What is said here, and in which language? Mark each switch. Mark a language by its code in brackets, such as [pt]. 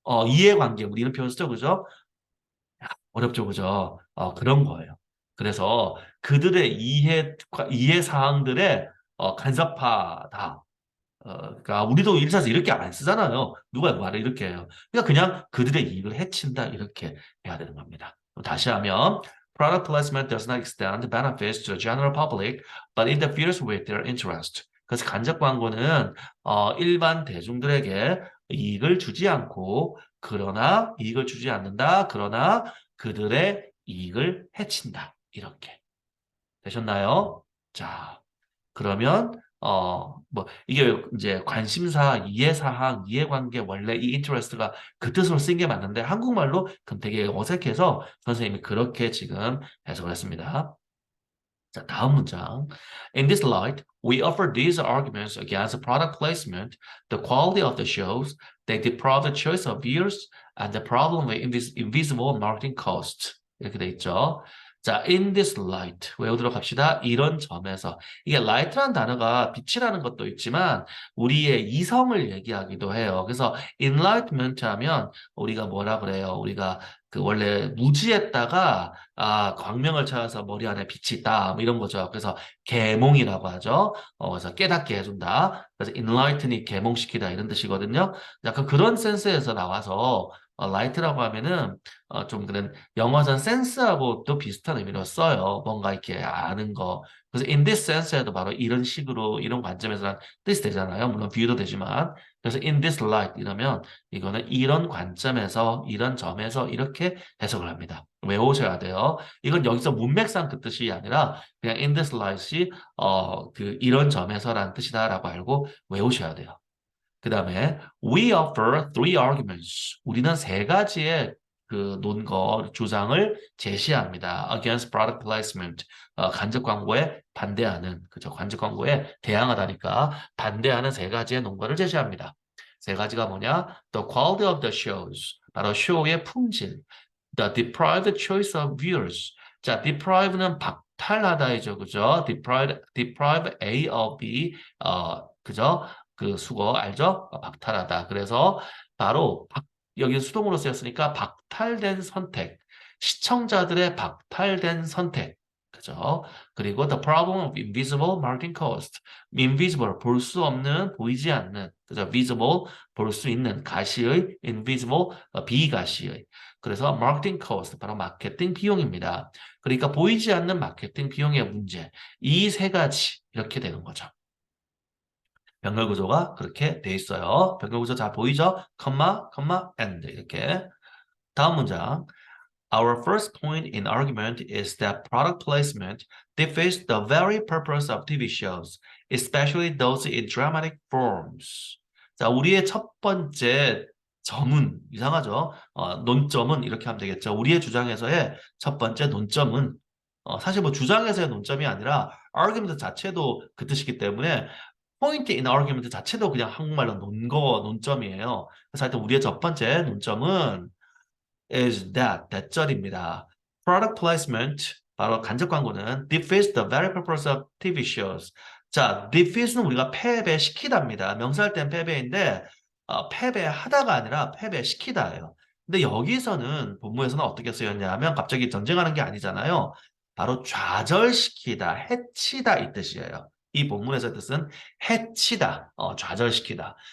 [ko] 이해관계 우리 이런 표현 쓰죠. 그죠? 어렵죠, 그죠? 그런 거예요. 그래서 그들의 이해 사항들에 간섭하다. 그러니까 우리도 일상에서 이렇게 안 쓰잖아요. 누가 말을 이렇게 해요. 그러니까 그냥 그들의 이익을 해친다 이렇게 해야 되는 겁니다. [en] 다시 하면 product placement does not extend benefits to the general public, but interferes with their interest. [ko] 그래서 간접 광고는 일반 대중들에게 이익을 주지 않고 그러나 이익을 주지 않는다. 그러나 그들의 이익을 해친다. 이렇게 되셨나요? 자, 그러면 뭐 이게 이제 관심사, 이해사항, 이해관계 원래 이 interest가 그 뜻으로 쓴 게 맞는데 한국말로 그럼 되게 어색해서 선생님이 그렇게 지금 해석을 했습니다. 자, 다음 문장. [en] In this light, we offer these arguments against product placement, the quality of the shows, the deprived choice of viewers, and the problem with invisible marketing costs. [ko] 이렇게 돼 있죠. 자, in this light 외우도록 합시다. 이런 점에서 이게 light라는 단어가 빛이라는 것도 있지만 우리의 이성을 얘기하기도 해요. 그래서 enlightenment 하면 우리가 뭐라 그래요? 우리가 그 원래 무지했다가 광명을 찾아서 머리 안에 빛이 있다 뭐 이런 거죠. 그래서 계몽이라고 하죠. 그래서 깨닫게 해준다. 그래서 enlighten이 계몽시키다 이런 뜻이거든요. 약간 그런 센스에서 나와서 light라고 하면은 좀 그런 영어선 센스하고 또 비슷한 의미로 써요. 뭔가 이렇게 아는 거. 그래서 in this sense 에도 바로 이런 식으로 이런 관점에서 뜻이 되잖아요. 물론 비유도 되지만. 그래서 in this light 이러면 이거는 이런 관점에서 이런 점에서 이렇게 해석을 합니다. 외우셔야 돼요. 이건 여기서 문맥상 그 뜻이 아니라 그냥 in this light 이 그 이런 점에서라는 뜻이다라고 알고 외우셔야 돼요. [en] 그 다음에 we offer three arguments. [ko] 우리는 세 가지의 그 논거 주장을 제시합니다. [en] Against product placement. [ko] 간접 광고에 반대하는 그죠? 간접 광고에 대항하다니까 반대하는 세 가지의 논거를 제시합니다. 세 가지가 뭐냐? [en] The quality of the shows. [ko] 바로 쇼의 품질. [en] The deprived choice of viewers. [ko] 자, deprive는 박탈하다이죠, 그죠? [en] deprive A of B, 그죠? [ko] 그 수거 알죠? 박탈하다. 그래서 바로 여기 수동으로 쓰였으니까 박탈된 선택. 시청자들의 박탈된 선택. [en] 그죠? 그리고 the problem of invisible marketing cost. [ko] invisible, 볼 수 없는, 보이지 않는. 그죠? visible, 볼 수 있는, 가시의, invisible, 비가시의. 그래서 marketing cost, 바로 마케팅 비용입니다. 그러니까 보이지 않는 마케팅 비용의 문제. 이 세 가지, 이렇게 되는 거죠. 병렬 구조가 그렇게 돼 있어요. 병렬 구조 잘 보이죠? 컴마, 컴마, and 이렇게. 다음 문장. [en] Our first point in argument is that product placement defeats the very purpose of TV shows, especially those in dramatic forms. [ko] 자, 우리의 첫 번째 점은 이상하죠? 논점은 이렇게 하면 되겠죠. 우리의 주장에서의 첫 번째 논점은 사실 뭐 주장에서의 논점이 아니라 argument 자체도 그 뜻이기 때문에 point in argument 자체도 그냥 한국말로 논점이에요. 그래서 하여튼 우리의 첫 번째 논점은 is that 대절입니다. [en] Product placement 바로 간접 광고는 defeats the very purpose of TV shows. [ko] 자, defeat은 우리가 패배시키다입니다. 명사할 땐 패배인데 패배하다가 아니라 패배시키다예요. 근데 여기서는 본문에서는 어떻게 쓰였냐면 갑자기 전쟁하는 게 아니잖아요. 바로 좌절시키다, 해치다 이 뜻이에요. 이 본문에서의 뜻은 해치다, 좌절시키다.